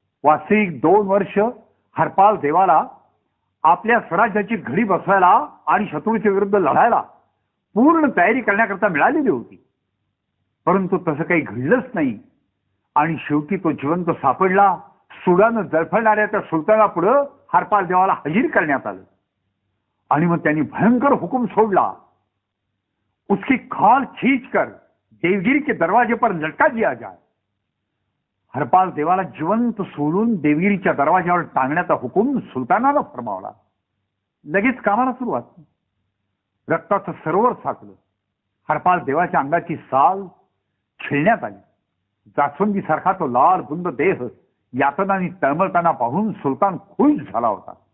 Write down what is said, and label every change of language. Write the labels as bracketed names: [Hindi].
[Marathi] वास्तविक 2 वर्ष हरपाल देवाला आपल्या स्वराज्याची घडी बसवायला आणि शत्रूच्या विरुद्ध लढायला पूर्ण तयारी करण्याकरता मिळालेली होती. परंतु तसं काही घडलंच नाही आणि शेवटी तो जिवंत सापडला. सुडानं जळफळणाऱ्या त्या सुलतानापुढे हरपाल देवाला हजीर करण्यात आलं आणि मग त्यांनी भयंकर हुकूम सोडला. [Hindi] उसकी खाल खींच कर देवगिरी के दरवाजे पर लटका दिया जाए. [Marathi] हरपाल देवाला जिवंत सोडून देवगिरीच्या दरवाज्यावर टांगण्याचा हुकूम सुलतानाला फरमावला. लगेच कामाला सुरुवात. रक्ताचं सरोवर साचलं. हरपाल देवाच्या अंगाची साल खेळण्यात आली. जास्वंदीसारखा तो लाल बुंद देह यातनांनी तळमळताना पाहून सुलतान खुश झाला होता.